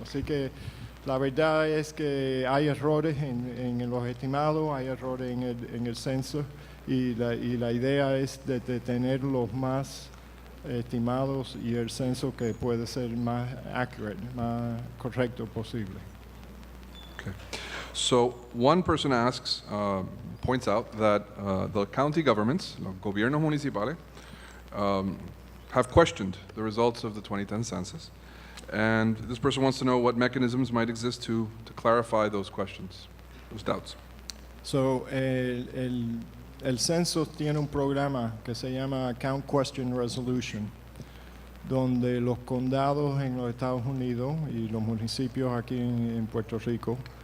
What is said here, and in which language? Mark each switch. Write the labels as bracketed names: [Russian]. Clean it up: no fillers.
[Spanish] Así que la verdad es que hay errores en los estimados, hay errores en el censo y la idea es de tener los más estimados y el censo que puede ser más accurate, más correcto posible. Okay. [English] So one person asks, points out that the county governments, [Spanish] los gobiernos municipales, [English] have questioned the results of the 2010 census. And this person wants to know what mechanisms might exist to clarify those questions, those doubts. [Spanish] So, el censo tiene un programa que se llama Count Question Resolution, donde los condados en los Estados Unidos y los municipios aquí en Puerto Rico